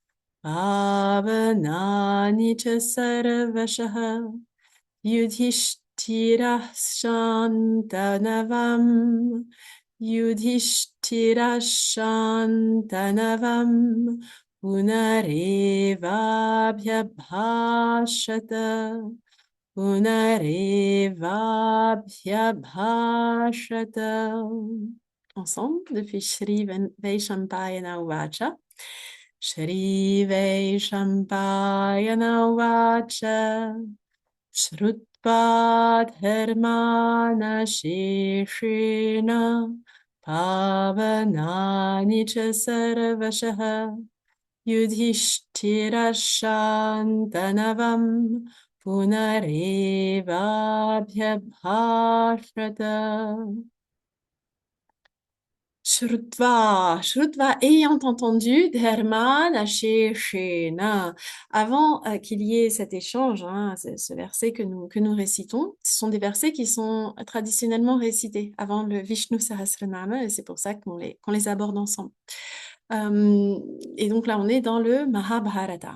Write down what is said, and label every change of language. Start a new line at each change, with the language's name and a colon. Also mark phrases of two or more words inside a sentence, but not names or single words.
Sanskrit: Pavanani cha sarvashaha Yudhishthira Shantanavam Yudhishthira Shantanavam Punarevabhyabhashata Punarevabhyabhashata.
French: Ensemble, depuis
Sanskrit: Shri Vaishampayana Uvacha. Shri Vaishampayana Uvacha. Shrutva dharmana sheshena pavanani cha sarvashaha Yudhishthira Shantanavam Punarevabhyabhashrata. Shrutva,
French: ayant entendu,
Sanskrit: Dharmana Sheshena.
French: Avant qu'il y ait cet échange, ce verset que nous récitons, ce sont des versets qui sont traditionnellement récités avant le Vishnu Sahasranama, et c'est pour ça qu'on les aborde ensemble. Et donc là, on est dans le Mahabharata.